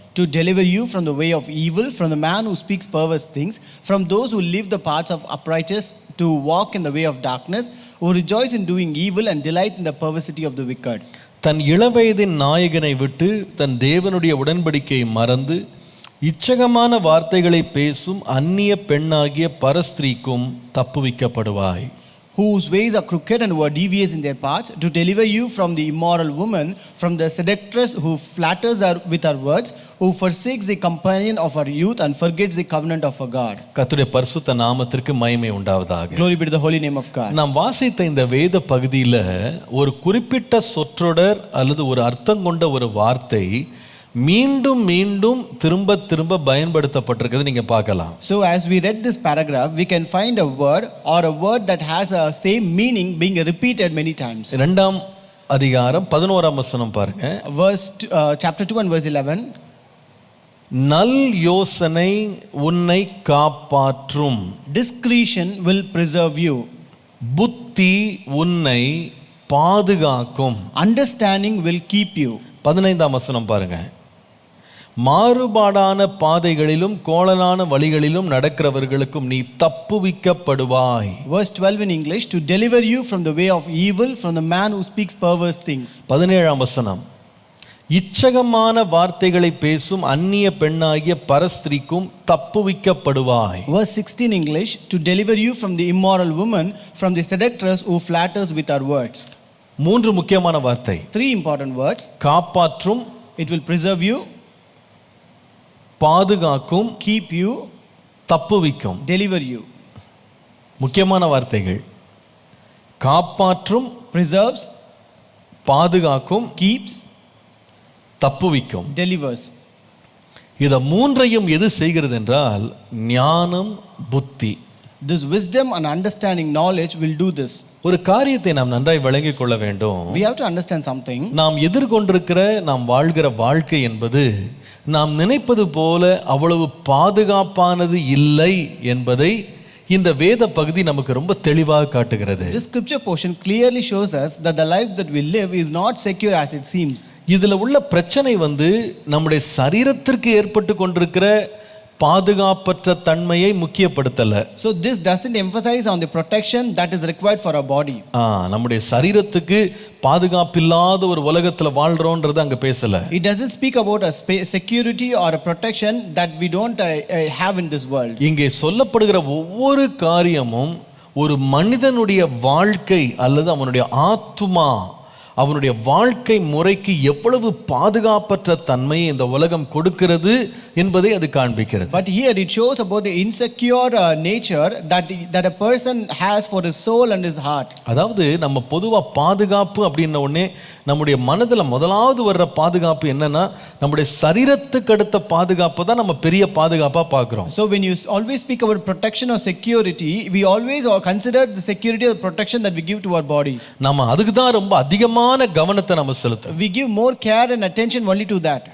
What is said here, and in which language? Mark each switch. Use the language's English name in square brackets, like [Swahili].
[English] To deliver you from the way of evil, from the man who speaks perverse things, from those who live the paths of uprightness, to walk in the way of darkness, who rejoice in doing evil and delight in the perversity of the wicked. [Tamil] தன் இளவயதின் நாயகனை விட்டு தன் தேவனுடைய உடன்படிக்கையை மறந்து இச்சகமான வார்த்தைகளை பேசும் அந்நிய பெண்ணாகிய பரஸ்திரீக்கும் தப்புவிக்கப்படுவாய். [English] Whose ways are crooked and who are devious in their paths, to deliver you from the immoral woman, from the seductress who flatters her with her words, who forsakes the companion of her youth and forgets the covenant of her God. [Tamil] கர்த்தருடைய பரிசுத்த நாமத்திற்கு மகிமை உண்டாவதாக. [English] Glory be to the holy name of God. [Tamil] நாம் வாசித்த இந்த வேத பகுதியில் ஒரு குறிப்பிட்ட சொற்றொடர் அல்லது ஒரு அர்த்தம் கொண்ட ஒரு வார்த்தை மீண்டும் மீண்டும் திரும்ப பயன்படுத்தப்பட்டிருக்கிறது நீங்க பார்க்கலாம். [English] So as we read this paragraph, we can find a word or a word that has a same meaning being repeated many times. [Tamil] 2ஆம் அதிகாரம் 11ஆம் வசனம் பாருங்க. [English] Chapter 2 and verse 11. [Tamil] நல் யோசனை உன்னை காப்பாற்றும், [English] discretion will preserve you, [Tamil] புத்தி உன்னை பாதுகாக்கும், [English] understanding will keep you. [Tamil] 15ஆம் வசனம் பாருங்க. மாறுபாடான பாதைகளிலும் கோணலான வழிகளிலும் நடக்கிறவர்களுக்கும் நீ தப்புவிக்கப்படுவாய். [English] Verse 12 in English, to deliver you from the way of evil, from the man who speaks perverse things. [Tamil] 17ஆம் வசனம். இச்சகமான வார்த்தைகளை பேசும் அந்நிய பெண்ணாகிய பரஸ்திரீக்கும் தப்புவிக்கப்படுவாய். [English] Verse 16 English, to deliver you from the immoral woman, from the seductress who flatters with her words. [Tamil] 3 முக்கியமான வார்த்தை. [English] 3 important words. [Tamil] காப்பாற்றும், [English] it will preserve you, [Tamil] பாதுகாக்கும், [English] keep you, [Tamil] தப்புவிக்கும். [English] deliver you. [Tamil] முக்கியமான வார்த்தைகள். காப்பாற்றும், [English] preserves, [Tamil] பாதுகாக்கும், [English] keeps, [Tamil] தப்புவிக்கும், [English] delivers. [Tamil] இத மூன்றையும் எது செய்கிறது என்றால் ஞானம், புத்தி. [English] This wisdom and understanding knowledge will do this. [Tamil] ஒரு காரியத்தை நாம் நன்றாய் விளங்கிக் கொள்ள வேண்டும். [English] We have to understand something. [Tamil] நாம் எதிர்கொண்டிருக்கிற நாம் வாழ்கிற வாழ்க்கை என்பது நாம் நினைப்பது போல அவ்வளவு பாதுகாப்பானது இல்லை என்பதை இந்த வேத பகுதி நமக்கு ரொம்ப தெளிவாக காட்டுகிறது. [English] This scripture portion clearly shows us that the life that we live is not secure as it seems. [Tamil] இதுல உள்ள பிரச்சனை நம்முடைய சரீரத்திற்கு ஏற்பட்டு கொண்டிருக்கிற பாதுகாப்பற்ற தன்மையை முக்கியப்படுத்தல. [English] So this doesn't emphasize on the protection that is required for our body. [Tamil] நம்முடைய சரீரத்துக்கு பாதுகாப்பில்லாத ஒரு உலகத்துல வாழ்றோம்ன்றது அங்க பேசல. [English] It doesn't speak about a security or a protection that we don't have in this world. [Tamil] இங்கே சொல்லப்படுகிற ஒவ்வொரு காரியமும் ஒரு மனிதனுடைய வாழ்க்கை அல்லது அவனுடைய ஆத்துமா அவனுடைய வாழ்க்கை முறைக்கு எவ்வளவு பாதுகாப்பற்ற தன்மையை இந்த உலகம் கொடுக்கிறது என்பதை அது காண்பிக்கிறது. [English] But here it shows about the insecure nature that a person has for his soul and his heart. [Tamil] அதாவது நம்ம பொதுவா பாதுகாப்பு அப்படின்ன உடனே நம்முடைய மனதில் முதலாவது வர்ற பாதுகாப்பு என்னன்னா நம்முடைய சரீரத்துக்கு அடுத்த பாதுகாப்பு தான் நம்ம பெரிய பாதுகாப்பா பார்க்கிறோம். [English] So when you always speak about protection or security, we always consider the security or protection that we give to our body. [Tamil] நம்ம அதுக்கு தான் ரொம்ப அதிகமான கவனத்தை நம்ம செலுத்துறோம். [English] We give more care and attention only to that.